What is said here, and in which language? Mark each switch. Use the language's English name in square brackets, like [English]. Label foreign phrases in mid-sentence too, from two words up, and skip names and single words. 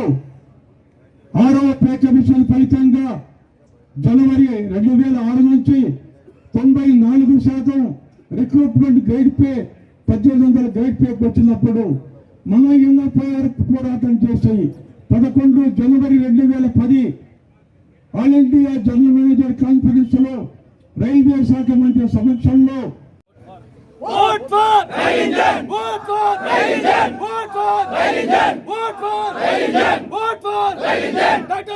[Telugu] 6వ [English] Pay Commission [Telugu] ఫలితంగా జనవరి 2006 నుంచి 94% [English] recruitment grade pay [Telugu] 1800 గ్రేడ్ పేకి వచ్చినప్పుడు మన NFIR పోరాటం చేసి 11 జనవరి 2010 [English] All India General Manager Conference [Telugu] లో రైల్వే శాఖ మంత్రి సమక్షంలో [English] Vote for Religion! Vote for Religion! Vote for Religion! Vote for Religion! Vote for Religion!